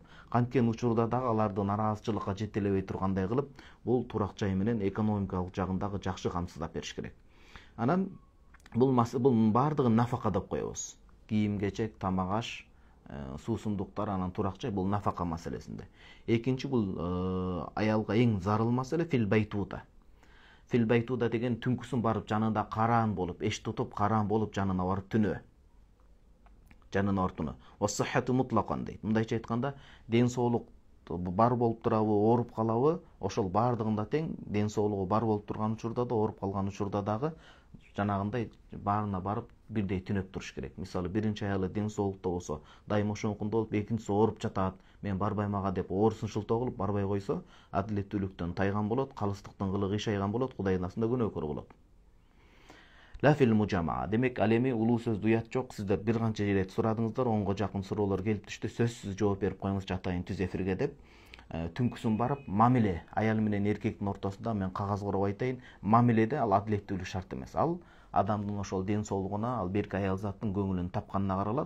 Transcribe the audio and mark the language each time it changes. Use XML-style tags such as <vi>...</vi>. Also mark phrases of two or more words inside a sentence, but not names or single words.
<ky>Канткен учурда дагы аларды нараазычылыкка жетелебей тургандай кылып, бул турак жай менен экономикалык жагындагы жакшы камсыздап бериш керек. Анан бул бардыгын нафака деп коебуз. Кийим кечек, тамак аш, суусундуктар, анан турак жай, бул нафака маселесинде. Экинчи бул аялга эң зарыл маселе</ky> <ar>في البيتوتة. في البيتوتة</ar> <ky>деген түнкүсүн барып жанында караан болуп, эч тутуп караан болуп жанына барып түнөө. Жанына ортуну.</ky> <ar>والصحة مطلقا</ar> <ky>дейт. Мындайча айтканда, ден соолук бар болуп турабы, ооруп калабы, ошол бардыгында тең, ден соолугу бар болуп турган учурда да, ооруп калган учурда дагы жанагындай баарына барып бирдей түнөп туруш керек. Мисалы, биринчи аялы ден соолукта болсо, дайыма ошонкунда болуп, экинчиси ооруп жатат, мен барбайм ага деп оорусунчултоо кылып барбай койсо, адилеттүүлүктөн тайган болот, калыстыктын кылыгы ишайган болот, Кудайдын астында күнөөкөр болот.</ky> <ar>لا في المجامعة.</ar> <ky>Демек, ал эми улуу сөздө уят жок. Сиздер бир канча ирет сурадыңыздар, 10га жакын суроолор келип түштү. Сөзсүз жооп берип коюңузчу атайын түз эфирге деп. түнкүсүн барып мамиле аял менен эркектин ортосунда мен кагаз куруп айтайын, мамиледе ал адилеттүүлүк шарт эмес. Ал адамдын ошол ден соолугуна, ал берки аял заттын көңүлүн тапканына каралат.</ky>